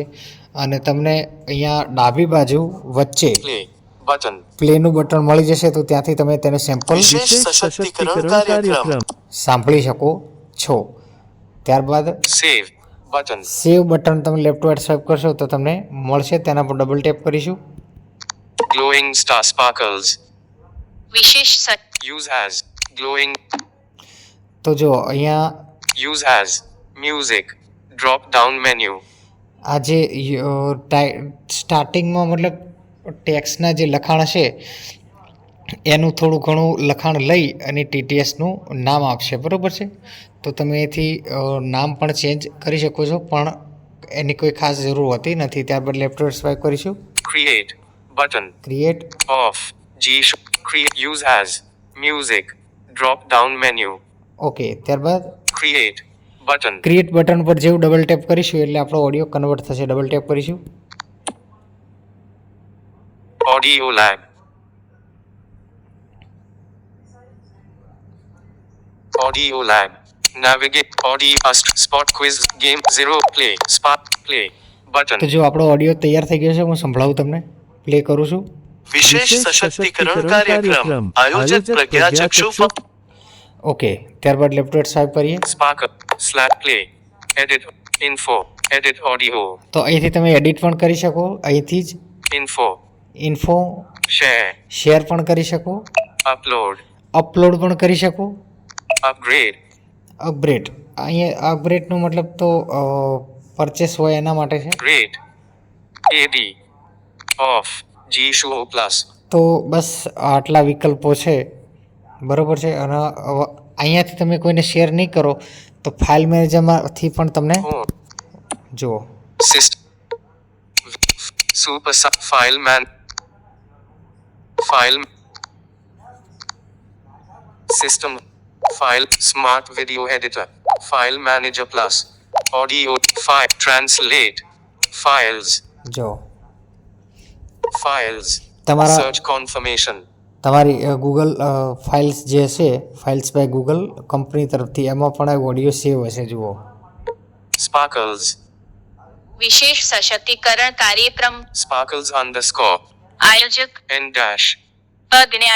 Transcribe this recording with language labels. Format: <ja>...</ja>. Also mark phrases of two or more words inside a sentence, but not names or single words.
<gu>અને તમને અહીંયા ડાબી બાજુ વચ્ચે</gu> <en>Play. Button.</en> <gu>પ્લેનું બટન મળી જશે, તો ત્યાંથી તમે તેને સેમ્પલ વિશેષ સશક્તિકરણ કાર્યક્રમ સાંભળી શકો છો. ત્યારબાદ</gu> <en>Save. Button. save button</en> <gu>તમે</gu> <en>left right swipe</en> <gu>કરશો તો તમને મળશે, તેના પર</gu> <en>double tap</en> <gu>કરીશું.</gu> <en>Glowing star sparkles.</en> <gu>વિશેષ</gu> <en>Use as. Glowing.</en> <gu>તો જો અહીંયા</gu> <en>Use as. Music. Drop down menu.</en> <gu>આ જે સ્ટાર્ટિંગમાં મતલબ ટેક્સના જે લખાણ હશે એનું થોડું ઘણું લખાણ લઈ અને TTSનું નામ આપશે, બરાબર છે. તો તમે એથી નામ પણ ચેન્જ કરી શકો છો, પણ એની કોઈ ખાસ જરૂર હોતી નથી. ત્યારબાદ</gu> <en>left right swipe</en> <gu>કરીશું.</gu> <en>Create. Button.</en> <gu>ક્રિએટ.</gu> <en>Off. Create. Use as. Music. Drop down menu.</en> <gu>ઓકે, ત્યારબાદ</gu> <en>Create. Button. create button</en> <gu>પર જેવું</gu> <en>double tap</en> <gu>કરીશું એટલે આપણો</gu> <en>audio convert</en> <gu>થશે.</gu> <en>double tap</en> <gu>કરીશું.</gu> <en>Audio lab. Audio lab. Navigate. Audio spot quiz game 0 play. Spot play. Button.</en> <gu>તો જો આપણો ઓડિયો તૈયાર થઈ ગયો છે, હું સંભળાવું તમને. પ્લે કરું છું. વિશેષ સશક્તિકરણ કાર્યક્રમ આયોજક પ્રજ્ઞાચક્ષુ ઓકે, ત્યારબાદ</gu> <en>left right swipe</en> <gu>કરીએ.</gu> <en>Sparkle. Play. Edit. Info. Edit audio.</en> <gu>તો અહીંથી તમે એડિટ પણ કરી શકો, અહીંથી જ</gu> <en>Info.</en> <gu>ઇન્ફો</gu> <en>Share.</en> <gu>શેર પણ કરી શકો,</gu> <en>Upload.</en> <gu>અપલોડ પણ કરી શકો,</gu> <en>Upgrade.</en> <gu>અપગ્રેડ. અહીંયા અપગ્રેડનો મતલબ તો પરચેસ હોય એના માટે છે.</gu> <en>Rate. AD. Off. G show plus.</en> <gu>તો બસ આટલા વિકલ્પો છે, બરાબર છે. અને અહીંયાથી તમે કોઈને શેર નહીં કરો તો</gu> <en>file manager-માંથી</en> <gu>પણ તમને</gu> <en>Home.</en> <gu>જુઓ</gu> <en>System. Super file man. File. System. File. Smart video editor. File manager plus. Audio. File. Translate. Files.</en> <gu>જો</gu> <en>Files.</en> <gu>તમારા</gu> <en>Search confirmation.</en> <gu>તમારી ગૂગલ ફાઇલ્સ જે હશે, ફાઇલ્સ બાય ગૂગલ કંપની તરફથી, એમાં પણ આ</gu> <en>audio save</en> <gu>હશે. જુઓ,</gu> <en>Sparkles.</en> <gu>વિશેષ સશક્તિકરણ કાર્યક્રમ</gu> <en>Sparkles underscore.</en> <gu>આયોજક</gu> <en>N dash.</en> <gu>અજ્ઞાત</gu>